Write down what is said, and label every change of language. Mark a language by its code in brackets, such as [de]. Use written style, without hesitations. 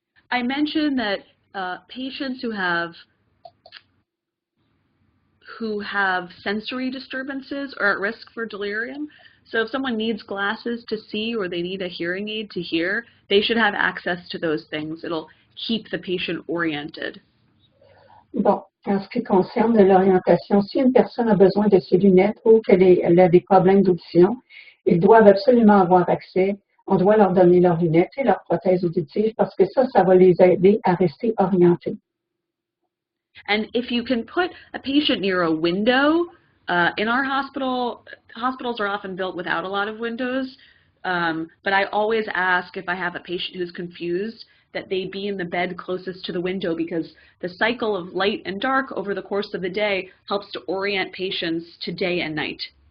[en] I mentioned that patients who have sensory disturbances are at risk for delirium. So if someone needs glasses to see or they need a hearing aid to hear, they should have access to those things. It'll keep the patient oriented. [fr] Bon, en ce qui concerne l'orientation, si une personne a besoin de ses lunettes ou qu'elle a des problèmes d'audition, ils doivent absolument avoir accès. On doit leur donner leurs lunettes et leurs prothèses auditives parce que ça va les aider à rester orientés. [en] And if you can put a patient near a window, in our hospitals are often built without a lot of windows, but I always ask if I have a patient who's confused that they be in the bed closest to the window because the cycle of light and dark over the course of the day helps to orient patients to day and night.